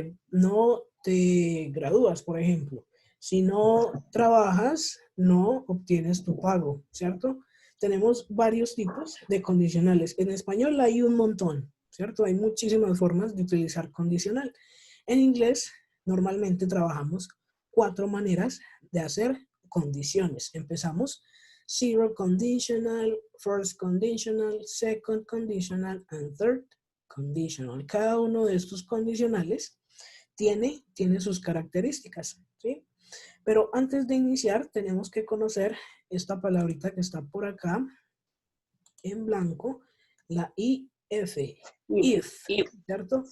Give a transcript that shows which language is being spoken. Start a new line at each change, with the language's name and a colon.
Spanish: No te gradúas, por ejemplo. Si no trabajas, no obtienes tu pago, ¿cierto? Tenemos varios tipos de condicionales. En español hay un montón, ¿cierto? Hay muchísimas formas de utilizar condicional. En inglés, normalmente trabajamos 4 maneras de hacer condiciones. Empezamos.
English: Zero conditional, first conditional, second conditional, and third conditional.
Spanish: Cada uno de estos condicionales tiene sus características, ¿sí? Pero antes de iniciar, tenemos que conocer esta palabrita que está por acá, en blanco, la if, if, ¿cierto?